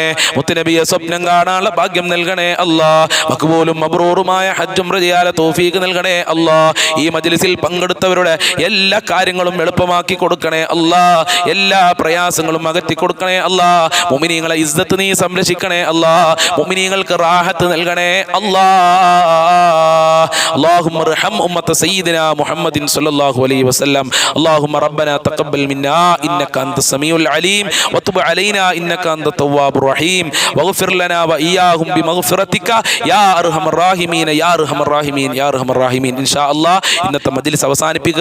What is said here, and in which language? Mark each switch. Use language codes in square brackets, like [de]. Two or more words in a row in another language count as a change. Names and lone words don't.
[ml] മുത്തുനബിയെ സ്വപ്നം കാണാനുള്ള ഭാഗ്യം നൽകണേ അല്ലാ. മഖ്ബൂലും മബ്റൂറുമായ ഹജ്ജും റജിയാല തൗഫീഖ് നൽകണേ അല്ലാ. ഈ മജ്ലിസിൽ പങ്കെടുത്തവരുടെ എല്ലാ കാര്യങ്ങളും എളുപ്പമാക്കി കൊടുക്കണേ അല്ലാ. എല്ലാ പ്രയാസങ്ങളും അകറ്റി കൊടുക്കണേ അല്ലാ. മുഅ്മിനീങ്ങളെ ഇസ്സത്ത് നീ സംരക്ഷിക്കണേ അല്ലാ. മുഅ്മിനീങ്ങൾക്ക് റാഹത്ത് നൽകണേ അല്ലാ. [ar] اللهم ارحم أمة سيدنا محمد صلى الله عليه وسلم. اللهم ربنا تقبل منا إنك أنت السميع العليم وتب علينا إنك أنت التواب الرحيم واغفر لنا وإياهم بمغفرتك يا أرحم الراحمين يا أرحم الراحمين يا أرحم الراحمين. إن شاء الله [ml] ഇന്നത്തെ മജ്ലിസ് അവസാനിപ്പിക്കുക.